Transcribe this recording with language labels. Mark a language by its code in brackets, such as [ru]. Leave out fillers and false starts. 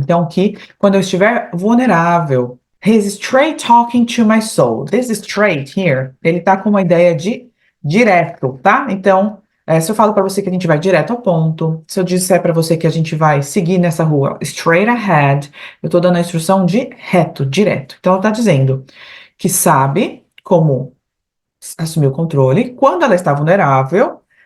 [pt] Então, que quando eu estiver vulnerável. [en] He's straight talking to my soul. This straight here, [pt] ele tá com uma ideia de direto, tá? Então, se eu falo para você que a gente vai direto ao ponto, se eu disser para você que a gente vai seguir nessa rua straight ahead, eu tô dando a instrução de reto, direto. Então, ela tá dizendo que sabe como assumir o controle quando ela está vulnerável